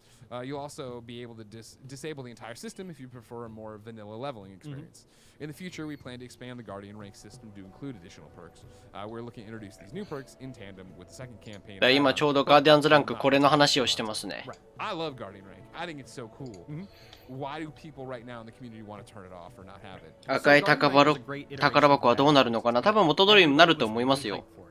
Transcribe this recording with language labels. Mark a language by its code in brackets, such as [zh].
[en] You'll also be able to disable the entire system if you prefer a more vanilla leveling experience. In the future, we plan to expand the Guardian rank system to include additional perks. We're looking to introduce these new perks in tandem with the second campaign. [ja] 今ちょうどガーディアンズランクこれの話をしてますね。 [en] I love Guardian rank. I think it's so cool. Why do people right now in the community want to turn it off or not have it? [ja] 赤い宝箱はどうなるのかな。多分元通りになると思いますよ。